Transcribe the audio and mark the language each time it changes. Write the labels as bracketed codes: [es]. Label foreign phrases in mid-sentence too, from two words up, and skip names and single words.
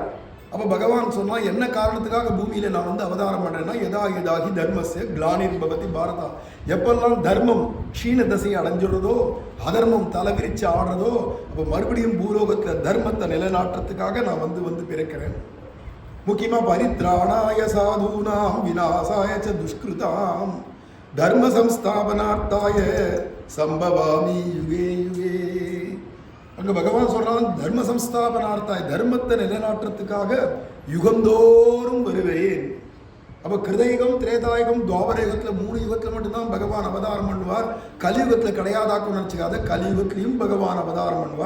[ta] அப்போ பகவான் சொன்னால், என்ன காரணத்துக்காக பூமியில் நான் அவதாரம் பண்ணுறேன்னா, [sa] यदा हि धर्मस्य ग्लानिर् भवति भारत. [ta] எப்பெல்லாம் தர்மம் க்ஷீண தசையை அடைஞ்சிடுறதோ, அதர்மம் தலைவிரிச்சு ஆடுறதோ, அப்போ மறுபடியும் பூலோகத்தில் தர்மத்தை நிலைநாட்டுறதுக்காக நான் வந்து பிறக்கிறேன். [sa] முக்கியமாக परित्राणाय साधूनां विनाशाय च दुष्कृताम् धर्म संस्थापनार्थाय सम्भवामि युगे युगे. [ta] அங்கே பகவான் சொல்றான், [sa] धर्म संस्थापनार्थाय, [ta] தர்மத்தை நிலைநாட்டுறதுக்காக யுகந்தோறும் வருவேன். அப்போ கிருதயுகம் திரேதாயுகம் துவாபரயுகத்தில் 3 யுகத்தில் மட்டும்தான் பகவான் அவதாரம் பண்ணுவார். கலியுகத்தில் கிடையாதாக்கும் நினச்சிக்காத, கலியுகத்திலையும் பகவான் அவதாரம் பண்ணுவார்.